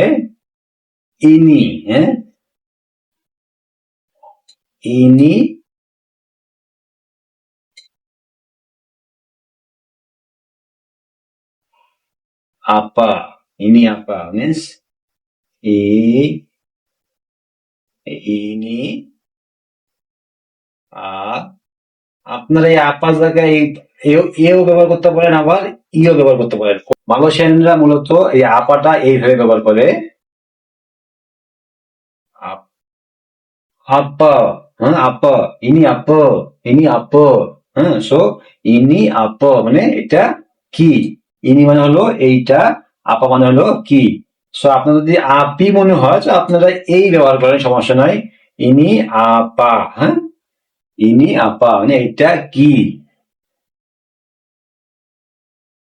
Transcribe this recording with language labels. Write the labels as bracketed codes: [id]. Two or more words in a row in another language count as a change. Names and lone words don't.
[bn] ইনি, হ্যাঁ, [ms] ini apa, ini apa [bn] মিন্স ই ইনি আ আপনারা এই আপা জায়গায় এও ব্যবহার করতে পারেন, আবার ইও ব্যবহার করতে পারেন। মালয়েশিয়ানরা মূলত এই আপাটা এইভাবে ব্যবহার করে, apa, হ্যাঁ, [ms] apa, ini apa, [bn] হ্যাঁ। সো [ms] ini apa [bn] মানে এটা কি, ইনি মানে হলো এইটা, আপা মানে হলো কি। সো আপনার যদি আপি মনে হয় তো আপনারা এই ব্যবহার করেন, সমস্যা নাই। [ms] ini apa, [bn] হ্যাঁ, [ms] ini apa [bn] মানে এটা কি।